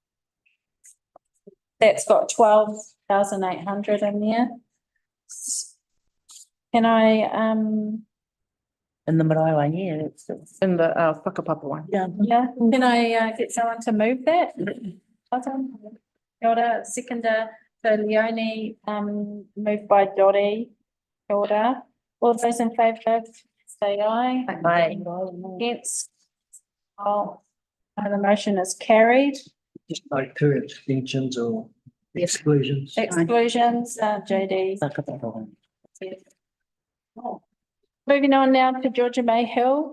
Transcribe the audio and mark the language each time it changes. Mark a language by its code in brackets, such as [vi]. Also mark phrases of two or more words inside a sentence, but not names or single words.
[en] that's got 12,800 in there. Can I, In the marae one, yeah. It's In the whakapapa one. yeah. yeah, can I get someone to move that? Bottom. [mi] Kia ora, [en] seconder, so Leonie, moved by Dottie. [mi] Kia ora. [en] All those in favour, say aye. Aye. Against? Oh, the motion is carried. Just like 2 extensions or exclusions. Exclusions, JD. Whakapapa one. Moving on now to Georgia May Hill.